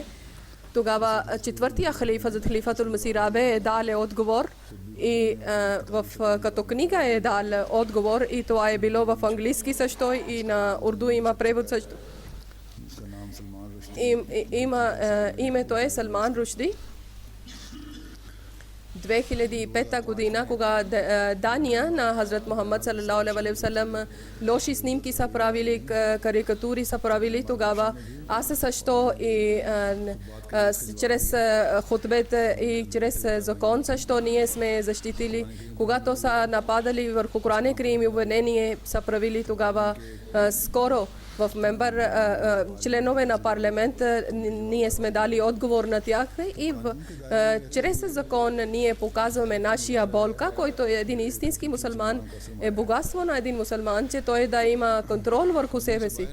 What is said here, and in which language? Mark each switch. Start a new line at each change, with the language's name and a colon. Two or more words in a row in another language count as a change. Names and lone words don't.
Bulgarian: Тогава четвъртия халифа, зад халифатул Масих Рабе е дал отговор и като книга е дал отговор и това е било в английски също и на урду има превод също. Името е Салман Рушди. 2005 година, кога Дания на Хазрат Мухаммад
Arabic: صلى الله عليه وسلم
Bulgarian: лоши снимки са правили, карикатури са правили, тогава аз също и чрез хутбете и чрез закон също ние сме защитили. Когато са нападали върху Коран Карим и обвинение са правили, тогава скоро в членове на парламент ние сме дали отговор на тях и чрез закон ние показваме нашия болка, който е един истински мусулман, е богатство на един мусулман, че той да има контрол върху себе си.